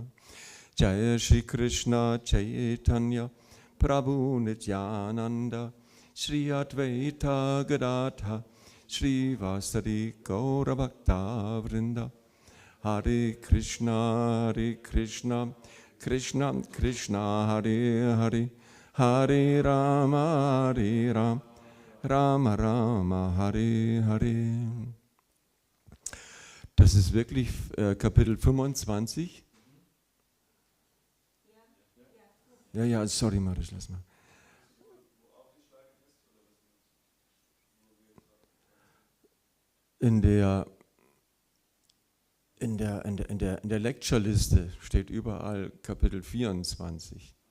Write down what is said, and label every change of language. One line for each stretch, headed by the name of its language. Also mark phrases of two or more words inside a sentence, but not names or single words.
Sanskrit: Jaya Shri Krishna Chaitanya Prabhu Nityananda Shri Advaita Gadadha Shri Vasari Gaura Bhakta Vrinda. Hare Krishna Krishna Krishna Hare Hare Hare Rama Rama Rama Hare Hare.
German: Das ist wirklich Kapitel 25. Ja, sorry Marisch, lass mal. In der Lecture-Liste steht überall Kapitel 24.